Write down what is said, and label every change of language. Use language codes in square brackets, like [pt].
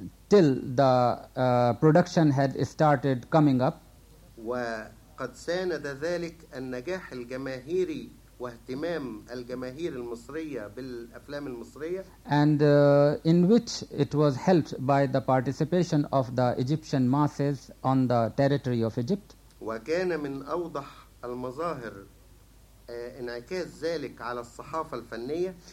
[en] till the production had started coming up [ar] وقد ساند ذلك النجاح الجماهيري واهتمام الجماهير المصرية بالأفلام المصرية [en] and in which it was helped by the participation of the Egyptian masses on the territory of Egypt [ar] وكان من أوضح المظاهر انعكاس ذلك على الصحافة الفنية